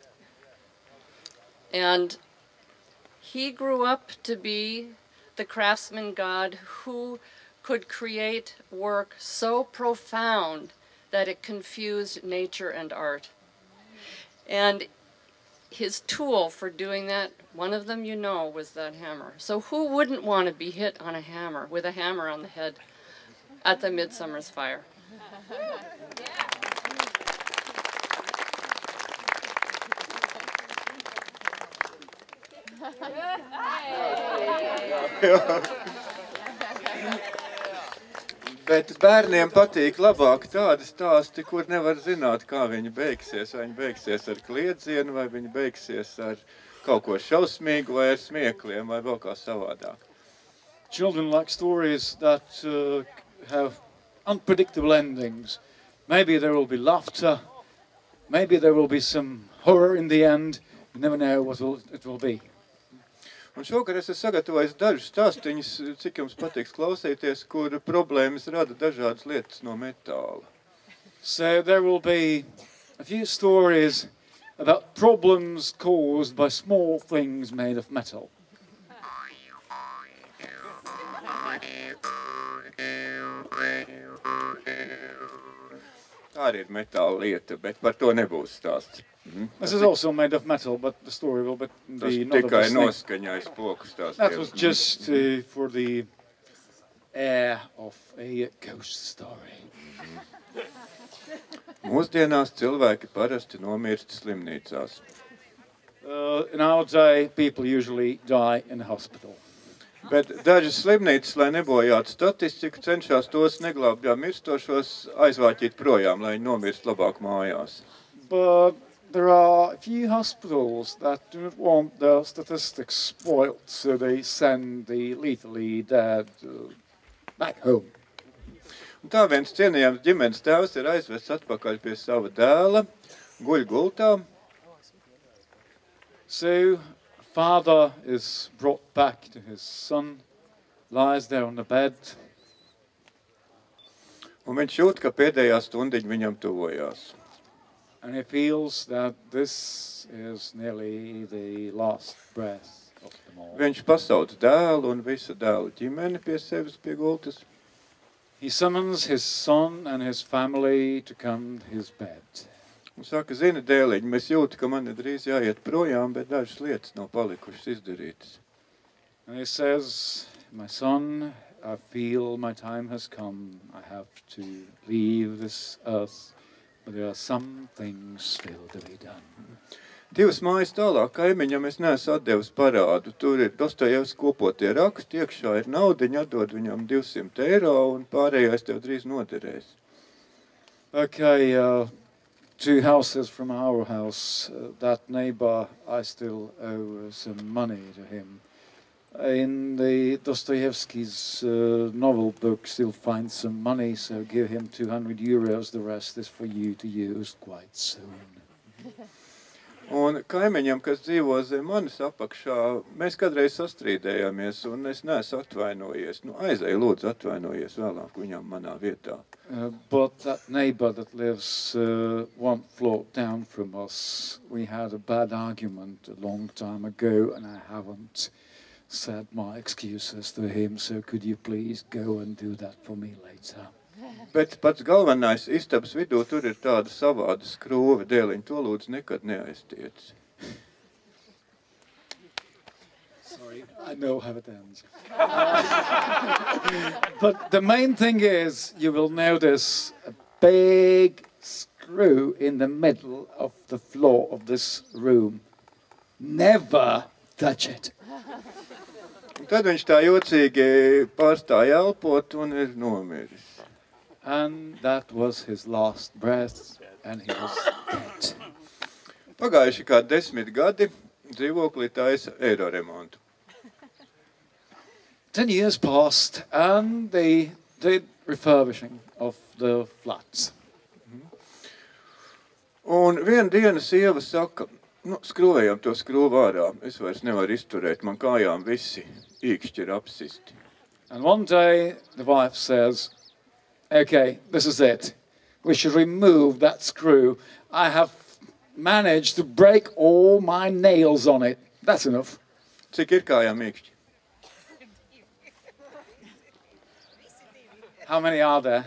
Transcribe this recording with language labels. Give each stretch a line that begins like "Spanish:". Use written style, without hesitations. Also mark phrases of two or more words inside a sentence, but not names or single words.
English: And he grew up to be the craftsman god who could create work so profound that it confused nature and art. And his tool for doing that, one of them you know, was that hammer. So who wouldn't want to be hit on a hammer, with a hammer on the head at the Midsummer's Fire?
Latvian: Bet bērniem patīk labāk tādi stāsti, kur nevar zināt, kā viņi beigsies. Vai viņi beigsies ar kliedzienu, vai viņi beigsies ar kaut ko šausmīgu, vai ar smiekliem, vai vēl kā savādāk.
English: Children like stories that have unpredictable endings. Maybe there will be laughter, maybe there will be some horror in the end. You never know what it will be.
Latvian: Un šokar es sagatavojis dažus stāstiņus, cik jums patiks klausīties, kur problēmas rada dažādas lietas no metāla.
English: So there will be a few stories about problems caused by small things made of metal.
Latvian: Arī ir metāla lieta, bet par to nebūs stāsts.
English: This is also made of metal, but the story will be not of tikai the snake.
Latvian: noskaņais poku stāsts.
English: That was just for the air of a ghost story.
Latvian: Mūsdienās cilvēki parasti nomirst slimnīcās.
English: In our day, people usually die in a hospital.
Latvian: Bet dažas slimnīcas, lai nebojātu statistiku, cenšas tos neglābjā mirstošos aizvāķīt projām, lai viņi nomirst labāk mājās.
English: But there are a few hospitals that do not want their statistics spoiled, so they send the lethally dead back home.
Latvian: Un tā viens cienījams ģimenes tēvs ir aizvests atpakaļ pie sava dēla, guļ gultā.
English: So father is brought back to his son, lies there on the bed.
Latvian: Un viņš jūt, ka pēdējā stundiņa viņam tuvojās.
English: And he feels that this is nearly the last breath of them all.
Latvian: Viņš pasauc dēlu un visu dēlu ģimeni pie sevis pie gultas.
English: He summons his son and his family to come to his bed.
Latvian: Un saka, zini, dēliņ, mēs jūtu, ka man ir drīz jāiet projām, bet dažas lietas nav palikušas izdarītas.
English: And he says, my son, I feel my time has come. I have to leave this earth, but there are some things still to be done.
Latvian: 2 mājas tālāk kaimiņam es neesmu atdevis parādu. Tur ir Dostojevs kopotie raksti, iekšā ir naudiņa, atdod viņam 200 eiro un pārējais tev drīz noderēs.
English: Okay, 2 houses from our house, that neighbor, I still owe some money to him. In the Dostoevsky's novel books, you'll find some money, so give him 200 euros. The rest is for you to use quite soon.
Latvian: Un kaimiņam, kas dzīvo zem manis apakšā, mēs kādreiz sastrīdējāmies, un es neesmu atvainojies. Nu, aizēju, lūdzu, atvainojies vēlāk viņam manā vietā.
English: But that neighbor that lives 1 floor down from us, we had a bad argument a long time ago, and I haven't said my excuses to him, so could you please go and do that for me later?
Latvian: Bet pats galvenais istabas vidū tur ir tāda savāda skrūve, dēliņ, to lūdzu nekad neaiztiec.
English: Sorry, I know how it ends. But the main thing is, you will notice a big screw in the middle of the floor of this room. Never touch it.
Latvian: Un tad viņš tā jocīgi pārstāja elpot un ir nomiris.
English: And that was his last breath, and he was dead.
Latvian: Pagājuši kā 10 gadi, dzīvoklī taisa eiro remontu.
English: 10 years passed, and they did refurbishing of the flats.
Latvian: Un vienu dienu sieva saka, nu, skrūvējam to skrūvu ārā, es vairs nevaru izturēt, man kājām visi īkšķi ir apsisti.
English: And one day the wife says, okay, this is it. We should remove that screw. I have managed to break all my nails on it. That's enough.
Latvian: Cik ir kājām īkšķi?
English: How many are there?